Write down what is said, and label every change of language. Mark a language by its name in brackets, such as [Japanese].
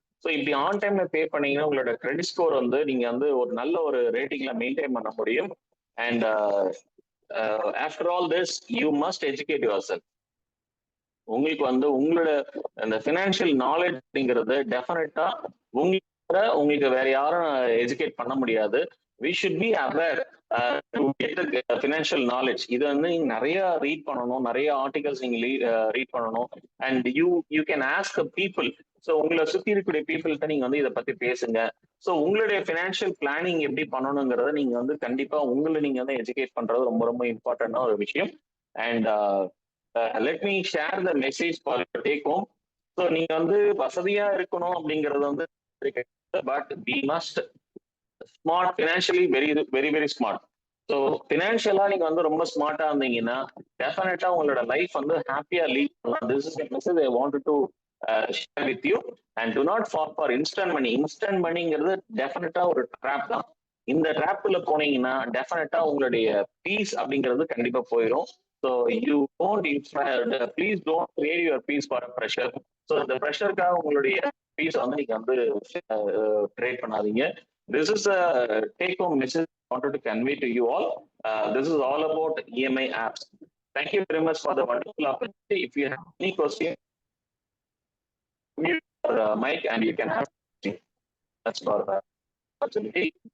[Tamil] So இப்படி on டைம்ல பே பண்ணீங்கன்னா உங்களோட கிரெடிட் ஸ்கோர் வந்து நீங்க வந்து ஒரு நல்ல ஒரு ரேட்டிங்ல மெயின்டைன் பண்ண முடியும். [English] And after all this you must educate yourself. [Tamil] உங்களுக்கு வந்து உங்களோட அந்த ஃபினான்ஷியல் நாலேஜ் அப்படிங்கிறது டெஃபினட்டா உங்களுக்கு வேற யாரும் எஜுகேட் பண்ண முடியாது. [English] we should be aware to get the financial knowledge. [Tamil] இது வந்து நீங்க நிறைய ரீட் பண்ணணும், நிறைய ஆர்டிகல்ஸ் நீங்க ரீட் பண்ணணும். [English] And you can ask people. [Tamil] So உங்களை சுத்தி இருக்கக்கூடிய பீப்புள்கிட்ட நீங்க வந்து இதை பத்தி பேசுங்க. ஸோ உங்களுடைய ஃபினான்ஷியல் பிளானிங் எப்படி பண்ணணுங்கிறத நீங்க வந்து கண்டிப்பா உங்களை நீங்க வந்து எஜுகேட் பண்றது ரொம்ப ரொம்ப இம்பார்ட்டன்டான ஒரு விஷயம். [English] And let me share the message for take home. So [Tamil] நீங்க வந்து வசதியா இருக்கணும் அப்படிங்கறது வந்து, [English] But we must smart, financially very very very smart. [Tamil] So ஃபினான்ஷியலா நீங்க வந்து ரொம்ப ஸ்மார்ட்டா இருந்தீங்கன்னா டெஃபினட்டா உங்களோட லைஃப் வந்து ஹாப்பியா லீட் பண்ணலாம். [English] This is message I wanted to share with you. And to not fall for instant money. [Tamil] Instant மணிங்கிறது டெஃபினட்டா ஒரு ட்ராப் தான். இந்த ட்ராப்ல போனீங்கன்னா டெஃபினட்டா உங்களுடைய பீஸ் அப்படிங்கிறது கண்டிப்பா போயிடும். [English] So you don't please don't create your peace for pressure. [Tamil] So இந்த ப்ரெஷருக்காக உங்களுடைய பீஸ் வந்து நீங்க வந்து ட்ரேட் பண்ணாதீங்க. [English] This is a take-home message I wanted to convey to you all. This is all about EMI apps. Thank you very much for the wonderful opportunity. If you have any questions, mute your mic and you can have. That's for the opportunity.